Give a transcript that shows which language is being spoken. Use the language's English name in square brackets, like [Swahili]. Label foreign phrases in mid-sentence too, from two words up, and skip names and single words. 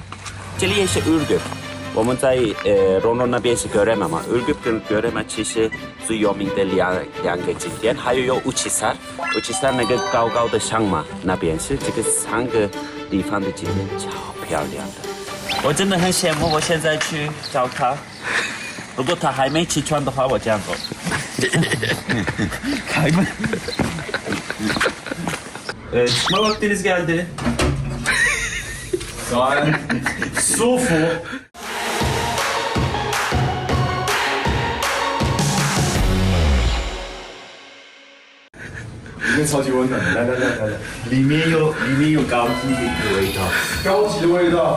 [Chinese] 这里也是Ürgüp，我们在Rono那边是Göreme嘛，Ürgüp跟Göreme其实最有名的两个景点，还有Uçhisar那个高高的山嘛，那边是这个3个地方的景点超漂亮的。我真的很羡慕，我现在去找他。如果他还没起床的话，我这样做。 [Turkish] 开门。Çıkma vaktiniz geldi. [Chinese] Gayet 舒服。里面超级温暖的，来，里面有高级的一个味道，高级的味道。